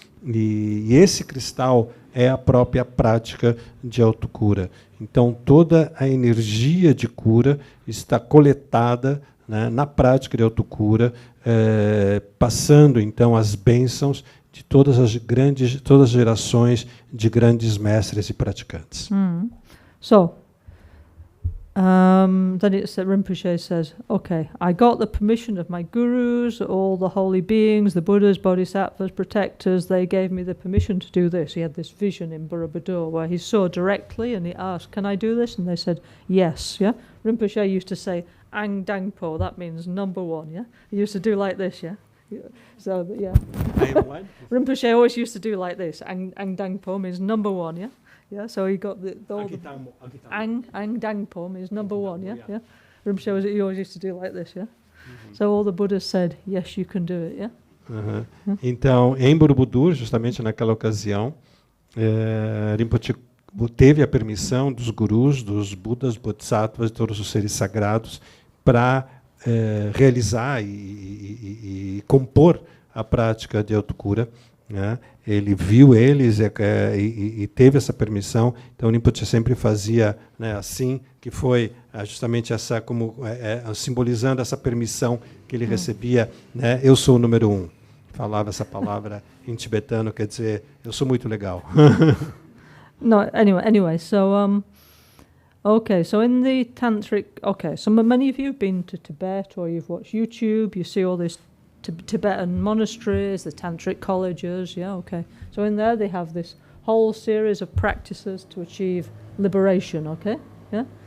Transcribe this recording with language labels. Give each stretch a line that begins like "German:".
Portuguese: E esse cristal é a própria prática de autocura. Então toda a energia de cura está coletada, né, na prática de autocura, passando então as bênçãos de todas as gerações de grandes mestres e praticantes.
English: So, then Rinpoche says, okay, I got the permission of my gurus, all the holy beings, the Buddhas, Bodhisattvas, protectors, they gave me the permission to do this. He had this vision in Borobudur where he saw directly and he asked, can I do this? And they said, yes, yeah. Rinpoche used to say, Ang Dangpo, that means number one, yeah. He used to do like this, yeah. So, yeah. Rinpoche always used to do like this. Ang Dangpo means number one, yeah. Yeah, so he got Ang Dangpo means number one, yeah, yeah. Rinpoche he always used to do like this, yeah. So all the Buddhas said, yes, you can do it, yeah.
Portuguese: Então, em Borobudur, justamente naquela ocasião, Rinpoche teve a permissão dos gurus, dos Budas, Bodhisattvas, de todos os seres sagrados, para realizar e compor a prática de autocura, né? Ele viu eles e teve essa permissão. Então, o Rinpoche sempre fazia, né, assim, que foi justamente essa, como simbolizando essa permissão que ele recebia, né? Eu sou o número um. Falava essa palavra em tibetano, quer dizer, eu sou muito legal.
English: No, anyway, so okay, so in the tantric, okay, so many of you have been to Tibet or you've watched YouTube, you see all these Tibetan monasteries, the tantric colleges, yeah, okay. So in there they have this whole series of practices to achieve liberation, okay, yeah.